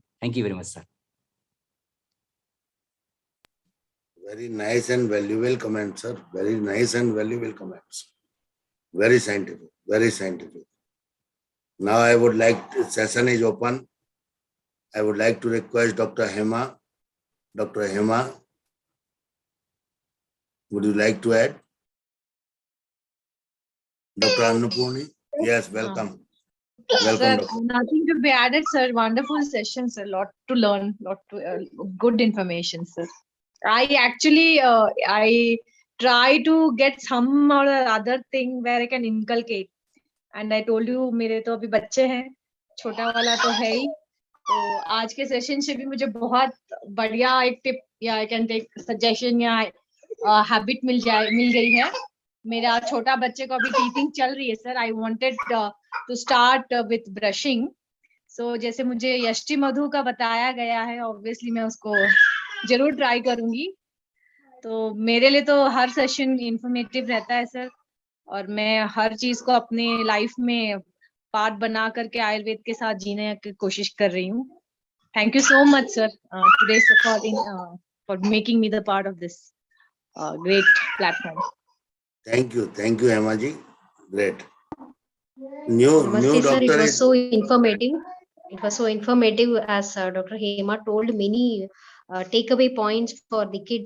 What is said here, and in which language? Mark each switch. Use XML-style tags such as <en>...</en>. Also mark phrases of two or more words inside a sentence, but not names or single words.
<en>Thank you very much, sir. Very nice and valuable comments, sir. Very nice and valuable comments. Very scientific, very scientific. Now I would like to, session is open. I would like to request Dr. Hema. Dr. Hema, would you like to add? Dr. Annapurni? Yes, welcome. Welcome, Sir, Doctor. nothing to be added, sir. Wonderful session, sir. Lot to learn, lot to good information, sir. I actually I try to get some or other thing where I can inculcate. And I told you,</en> <hi>मेरे तो अभी बच्चे हैं, छोटा वाला तो है ही. तो आज के सेशन से भी मुझे बहुत बढ़िया एक टिप या</hi> <en>I can take suggestion</en> <hi>या हैबिट मिल गई है. मेरा छोटा बच्चे को अभी टीचिंग चल रही है सर.</hi> <en>I wanted to start with brushing.</en> <hi>सो जैसे मुझे यष्टि मधु का बताया गया है, ऑब्वियसली मैं उसको जरूर ट्राई करूंगी. तो मेरे लिए तो हर</hi> <en>session informative</en> <hi>रहता है सर, और मैं हर चीज को अपने लाइफ में पार्ट बना करके आयुर्वेद के साथ जीने की कोशिश कर रही हूँ.</hi> <en>thank you so much sir today for making me the part of this great platform. Thank you, Hema ji. Great. New Namaste, sir. doctor It was is so informative. It was so informative, as Dr. Hema told many takeaway points for the kids.</en>